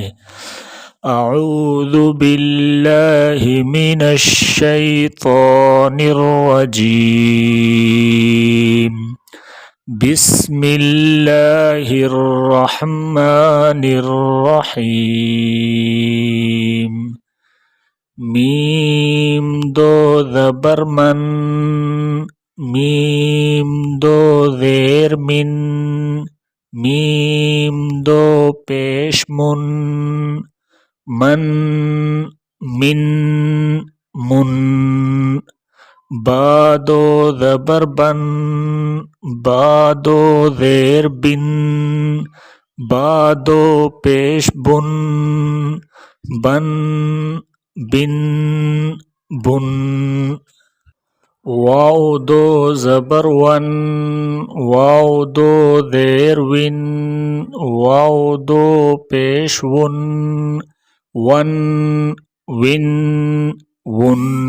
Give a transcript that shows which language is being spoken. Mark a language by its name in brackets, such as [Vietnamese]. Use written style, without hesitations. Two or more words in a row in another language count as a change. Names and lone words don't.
[Arabic] اعوذ باللہ من الشیطان الرجیم، بسم اللہ الرحمن الرحیم۔ [Urdu] میم 2 زبر من، میم 2 زیر من، میم 2 پیش من، من من من۔ با 2 زبر بن، با 2 زیر بن، با 2 پیش بن، بن بن بن۔ واو 2 زبر ون، واو 2 زیر ون، واو 2 پیش ون، ون ون ون۔